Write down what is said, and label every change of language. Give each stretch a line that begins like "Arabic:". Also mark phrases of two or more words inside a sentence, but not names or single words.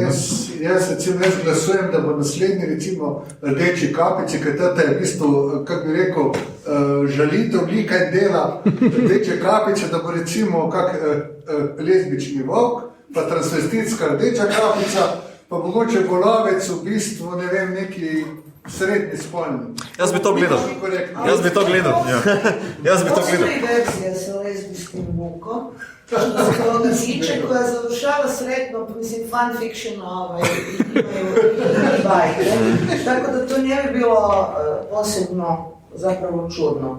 Slovenian: Jaz glasujem, da bo naslednji recimo Rdeči kapici, ker tata je v bistvu, kako bi rekel, žalitev lika in dela Rdeče kapice, da bo recimo kak lezbični volk, pa transvestitska Rdeča kapica, pa mogoče Golovec v bistvu, ne vem, neki srednji spolni. Jaz bi to gledal.
Croatian: Postoji verzija sa lezbijskim vukom, Ziče koja završava sretno, mislim, fanfiction imaju bajke. Tako da to nije bi bilo posebno zapravo čudno.